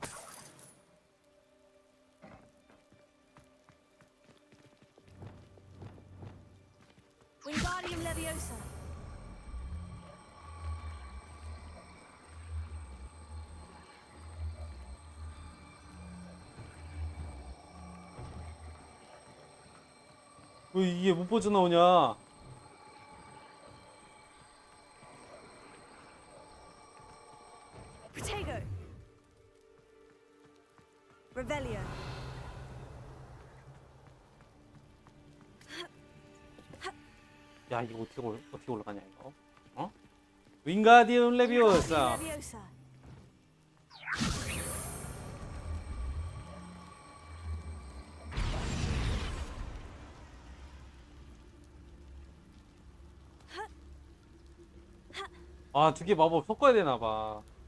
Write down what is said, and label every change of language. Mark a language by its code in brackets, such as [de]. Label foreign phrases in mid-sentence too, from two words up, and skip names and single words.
[ko] Wingardium Leviosa. 왜 이게 못 빠져나오냐? Protego. Revelio. 야 이거 어떻게 올라가냐 이거? 어? 윙가디움 레비오사. Leviosa. 아, 두 개 마법 섞어야 되나 봐.